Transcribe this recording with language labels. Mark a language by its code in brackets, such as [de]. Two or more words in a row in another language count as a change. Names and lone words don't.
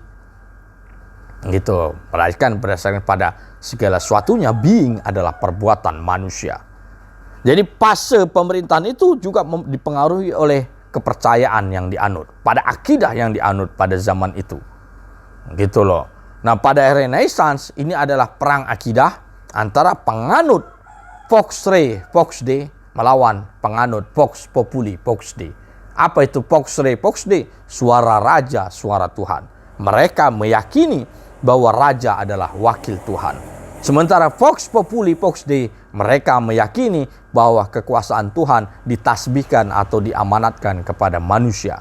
[id] Gitu, melainkan berdasarkan pada segala sesuatunya, being adalah perbuatan manusia. Jadi fase pemerintahan itu juga dipengaruhi oleh kepercayaan yang dianut, pada akidah yang dianut pada zaman itu. Gitu loh. Nah, pada Renaissance ini adalah perang akidah antara penganut [la] Vox Rei, Vox Dei [id] melawan penganut [la] Vox Populi, Vox Dei. [id] Apa itu [la] Vox Rei, Vox Dei? [id] Suara raja, suara Tuhan. Mereka meyakini bahwa raja adalah wakil Tuhan. [la] Sementara Vox Populi, Vox Dei, [id] mereka meyakini bahwa kekuasaan Tuhan ditasbihkan atau diamanatkan kepada manusia.